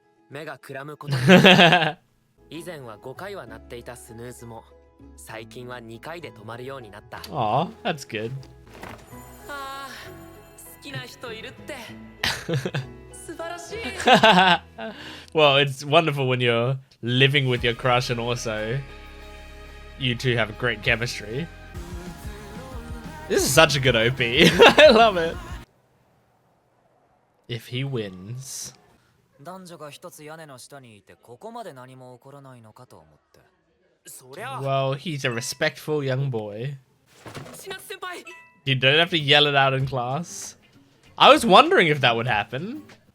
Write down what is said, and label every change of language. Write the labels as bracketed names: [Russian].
[Japanese] 目がくらむことに以前は5回は鳴っていたスヌーズも最近は2回で止まるようになった。 [English] Aw, that's good. [Japanese] ああ、好きな人いるって素晴らしい。 [English] Well, it's wonderful when you're living with your crush and also you two have great chemistry. This is such a good OP. I love it. If he wins. [Japanese] 男女が一つ屋根の下にいてここまで何も起こらないのかと思って。そりゃ。 [English] Well, he's a respectful young boy. You don't have to yell it out in class. I was wondering if that would happen.